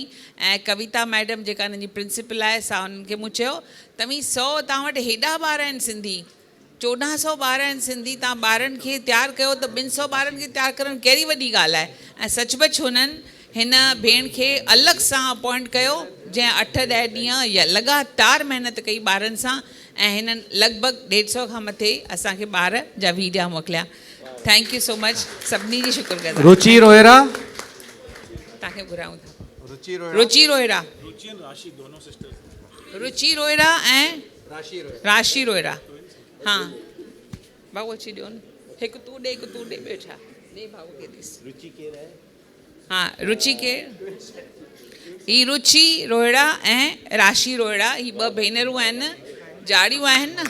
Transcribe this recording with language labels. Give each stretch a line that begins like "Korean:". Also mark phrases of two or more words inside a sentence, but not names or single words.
Sindhi: ऐं कविता मैडम जेका हिननि जी प्रिंसिपल आहे सा उन्हनि खे मूं चयो तव्हीं 100 तव्हां वटि हेॾा ॿार आहिनि सिंधी, 1400 ॿार आहिनि सिंधी, तव्हां ॿारनि खे तयारु कयो त 200 ॿारनि खे तयारु करणु कहिड़ी वॾी ॻाल्हि आहे। ऐं सचमुच हुननि हिन भेण खे अलॻि सां अपॉइंट कयो जंहिं 8-10 ॾींहं या लॻातार महिनत कई ॿारनि सां ऐं हिननि लॻभॻि 150 खां मथे असांखे ॿार जा वीडिया मोकिलिया।
English: thank you so much
Sindhi: सभिनी जी शुक्रगुज़ार। रुचि रोहिरा, तव्हांखे घुरायूं था। रुचि रोहिरा, रुचि रोहिरा ऐं राशि रोहिरा। हाँ भाऊ अची ॾियो न, हिकु तूं ॾे हिकु तूं ॾे, ॿियो छा ॾे भाऊ खे ॾिस। हाँ रुचि केरु? ही रुचि रोहिड़ा ऐं राशि रोहिड़ा, ही ॿ भेनरूं आहिनि, जाड़ियूं आहिनि न।